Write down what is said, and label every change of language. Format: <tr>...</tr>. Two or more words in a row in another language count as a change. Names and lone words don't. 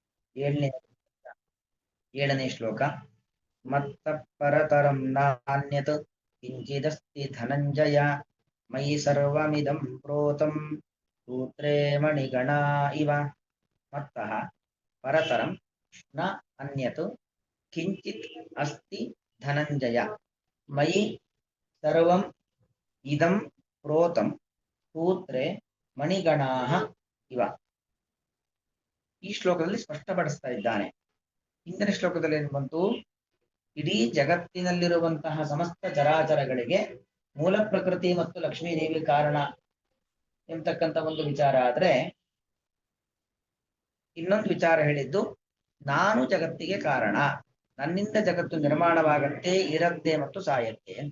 <kn>ಏಳನೇ ಏಳನೇ ಶ್ಲೋಕ.</kn> <sa>ಮತ್ತ ಪರತರಂ ನಾನ್ಯತ್ ಕಿಂಚಿದಸ್ತಿ ಧನಂಜಯ ಮಯಿ ಸರ್ವಮಿದಂ ಪ್ರೋತಂ ಸೂತ್ರೇ ಮಣಿಗಣಾ ಇವ. ಮತ್ತಃ ಪರತರಂ ನ ಅನ್ಯತ್ ಕಿಂಚಿತ್ ಅಸ್ತಿ ಧನಂಜಯ ಮಯಿ ಸರ್ವಂ ಇದಂ ಪ್ರೋತಂ ಸೂತ್ರೇ ಮಣಿಗಣಾಃ ಇವ.</sa> <kn>ಈ ಶ್ಲೋಕದಲ್ಲಿ ಸ್ಪಷ್ಟಪಡಿಸ್ತಾ ಇದ್ದಾನೆ. ಹಿಂದಿನ ಶ್ಲೋಕದಲ್ಲಿ ಏನು ಬಂತು? ಇಡೀ ಜಗತ್ತಿನಲ್ಲಿರುವಂತಹ ಸಮಸ್ತ ಚರಾಚರಗಳಿಗೆ ಮೂಲ ಪ್ರಕೃತಿ ಮತ್ತು ಲಕ್ಷ್ಮೀದೇವಿ ಕಾರಣ ಎಂತಕ್ಕಂಥ ಒಂದು ವಿಚಾರ ಆದ್ರೆ, ಇನ್ನೊಂದು ವಿಚಾರ ಹೇಳಿದ್ದು ನಾನು ಜಗತ್ತಿಗೆ ಕಾರಣ, ನನ್ನಿಂದ ಜಗತ್ತು ನಿರ್ಮಾಣವಾಗತ್ತೆ, ಇರತ್ತೆ ಮತ್ತು ಸಾಯತ್ತೆ ಅಂತ.</kn>